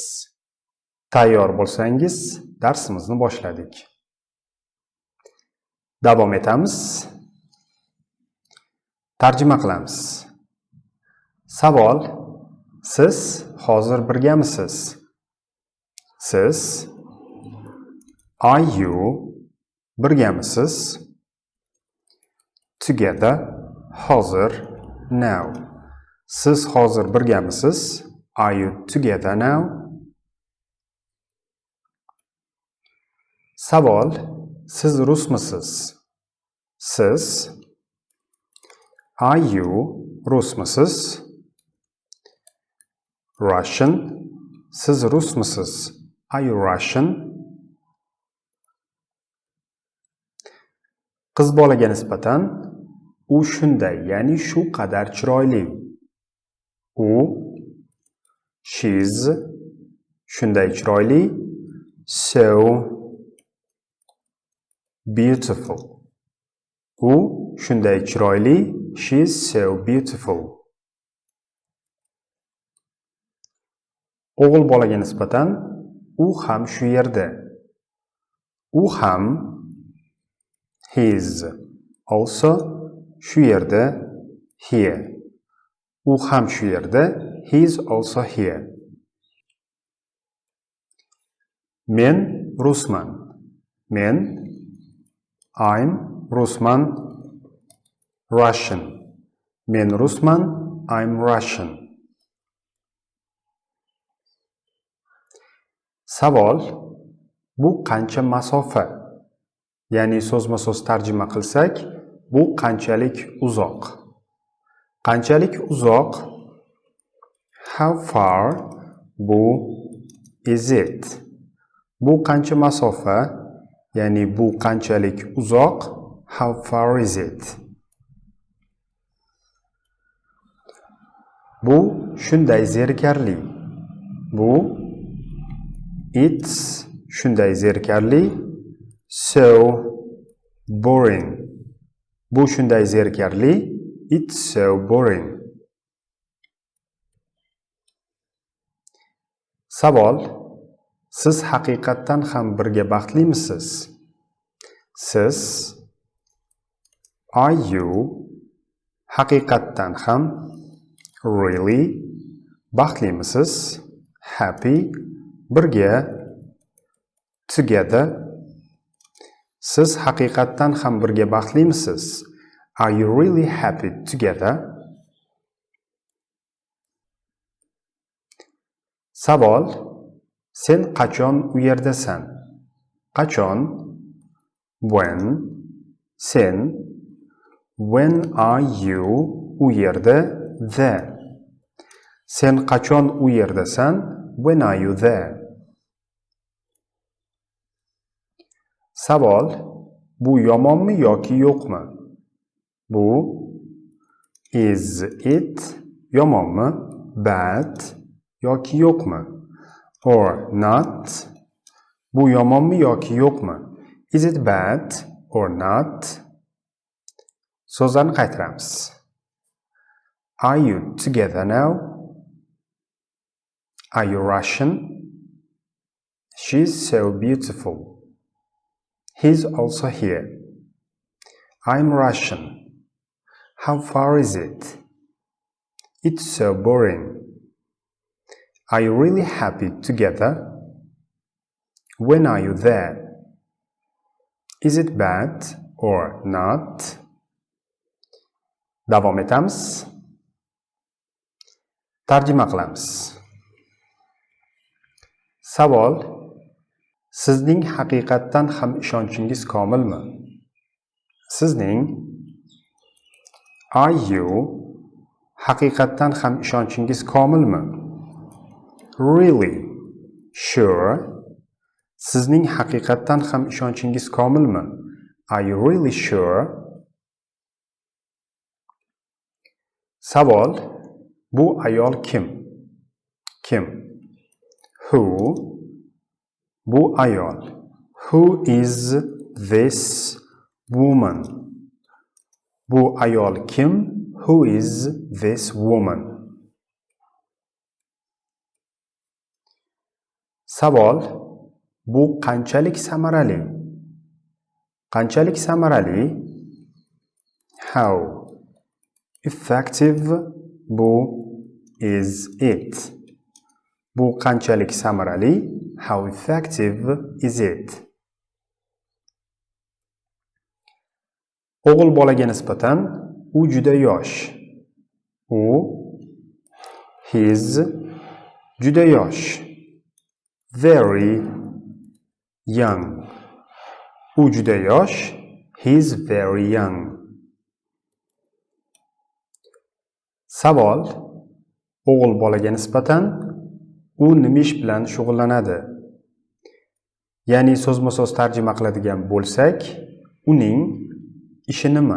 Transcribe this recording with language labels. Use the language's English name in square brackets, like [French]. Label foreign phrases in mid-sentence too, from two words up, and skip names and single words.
[Uzbek] Tayyor bo'lsangiz, darsimizni boshladik. Davom etamiz. Tarjima qilamiz. Savol: siz hozir birgamisiz? Siz [English] are you [Uzbek] birgamisiz? [English] Together hozir now. [Uzbek] Siz hozir birgamisiz? [English] Are you together now? [Uzbek] Savol: siz rusmisiz? Siz [English] are you [Uzbek] rusmisiz? [English] Russian. [Uzbek] Siz rusmisiz? [English] Are you Russian? [Uzbek] Qiz bolaga nisbatan u shunday, ya'ni shu qadar chiroyli. U she's shunday chiroyli. [English] So beautiful. [Uzbek] U shunday chiroyli. [English] She's so beautiful. [Uzbek] O'g'il bolaga nisbatan u ham shu yerda. U ham [English] he's also [Uzbek] shu yerda here. U ham shu yerda. [English] He's also here. [Uzbek] Men rusman. Men I'm rusman. Russian. Men rusman. [English] I'm Russian. [Uzbek] Savol: bu qancha masofa? Ya'ni so'zma-so'z tarjima qilsak, bu qanchalik uzoq? Qanchalik uzoq? [English] How far? Bu is it? [Uzbek] Bu qancha masofa? Ya'ni bu qanchalik uzoq? [English] How far is it? [Uzbek] Bu shunday zerikarli. Bu it's shunday zerikarli. [English] So boring. [Uzbek] Bu shunday zerikarli. [English] It's so boring. [Uzbek] Savol: siz haqiqatdan ham birga baxtlimisiz? Siz [English] are you [Uzbek] haqiqatdan ham really baxtlimisiz? [English] Happy birga together. [Uzbek] Siz haqiqatdan ham birga baxtlimisiz? [English] Are you really happy together? [Uzbek] Savol: sen qachon u yerdasan? Qachon? [English] When. Sen when are you [Uzbek] u yerda? [English] There. [Uzbek] Sen qachon u yerdasan? [English] When are you there? [Uzbek] Savol: bu yomonmi yoki yo'qmi? Bu [English] is it [Uzbek] yomonmi? Bad yoki yo'qmi? [English] Or not. [Uzbek] Bu yomonmi yoki yo'qmi? [English] Is it bad or not? [Uzbek] So'zlarni qaytaramiz. [English] Are you together now? Are you Russian? She's so beautiful. He's also here. I'm Russian. How far is it? It's so boring. Are you really happy together? When are you there? Is it bad or not? [Uzbek] Davom etamiz. Tarjima qilamiz. Savol: sizning haqiqatdan ham ishonchingiz komilmi? Sizning [English] are you [Uzbek] haqiqatdan ham ishonchingiz komilmi? [English] Really sure. [Uzbek] Sizning haqiqatdan ham ishonchingiz komilmi? [English] Are you really sure? [Uzbek] Savol: bu ayol kim? Kim? Who? Bu ayol. [English] Who is this woman? [Uzbek] Bu ayol kim? [English] who is this woman? [Uzbek] Savol: bu qanchalik samarali? Qanchalik samarali? [English] How effective bu is it? [Uzbek] Bu qanchalik samarali? [English] How effective is it? [Uzbek] O'g'il bolaga nisbatan u juda yosh. U his juda yosh. [English] Very young. [Uzbek] U juda yosh. [English] He's very young. [Uzbek] Savol: o'g'il bolaga nisbatan u nima ish bilan shug'ullanadi? Ya'ni so'zma-so'z tarjima qiladigan bo'lsak, uning ishi nima?